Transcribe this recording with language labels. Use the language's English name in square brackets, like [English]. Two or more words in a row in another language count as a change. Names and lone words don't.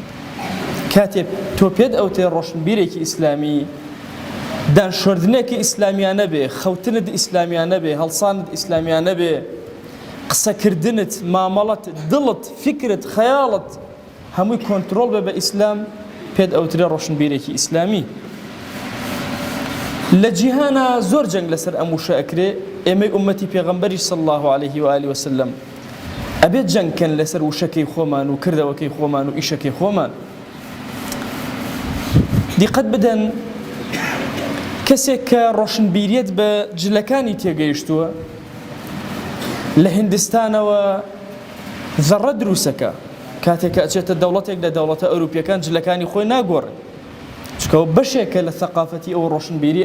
[Central Kurdish] کاتێک تۆ پێت ئەوتێ ڕۆشنبیرێکی ئیسلامی، دانشۆردنێکی ئیسلامیانە بێ، خەوتنت ئیسلامیانە بێ، هەڵسانت ئیسلامیانە بێ، قسەکردنت، مامەڵەت، دڵت، فکرت، خەیاڵت هەمووی کۆنتڕۆڵ بێ بە ئیسلام، پێت ئەوترێ ڕۆشنبیرێکی ئیسلامی. لە جیهانە زۆر جەنگ لەسەر ئەم وشە ئەکرێ. ئێمەی ئومەتی پێغەمبەری [Arabic] صلی الله عليه وآله وسلم [Central Kurdish] ئەبێت جەنگکەن لەسەر وشەکەی خۆمان و کردەوەکەی خۆمان و ئیشەکەی خۆمان. دیقەت بدەن، کەسێک کە ڕۆشنبیریەت بە جلەکانی تێگەیشتووە لە هیندستانەوە زەڕە دروسەکە، کاتێک کە ئەچێتە دەوڵەتێک لە دەوڵەتە ئەوروپیەکان جلەکانی خۆی ناگۆڕێت، چکەوە بەشێکە لە ثەقافەتی ئەو ڕۆشنبیری.